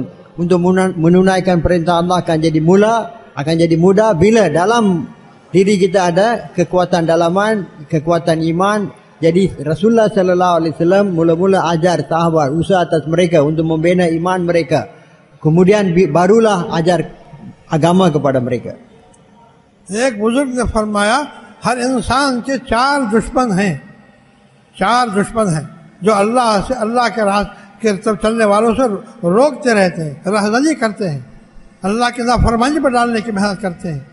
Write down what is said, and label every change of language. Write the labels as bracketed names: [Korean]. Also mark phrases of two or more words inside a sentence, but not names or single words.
[Malay] Untuk menunaikan perintah Allah akan jadi mudah bila dalam diri kita ada kekuatan dalaman, kekuatan iman. Jadi Rasulullah [Arabic] صلى الله عليه وسلم [Malay] mula-mula ajar sahabat usaha atas mereka untuk membina iman mereka. Kemudian barulah ajar agama kepada mereka. [Urdu] ایک بزرگ نے فرمایا، ہر انسان کے 4 دشمن ہیں، 4 دشمن ہیں جو اللہ کے راہ کے طرف چلنے والوں سے روکتے رہتے ہیں، رہزنی کرتے ہیں، اللہ کی نافرمانی پر ڈالنے کی محنت کرتے ہیں.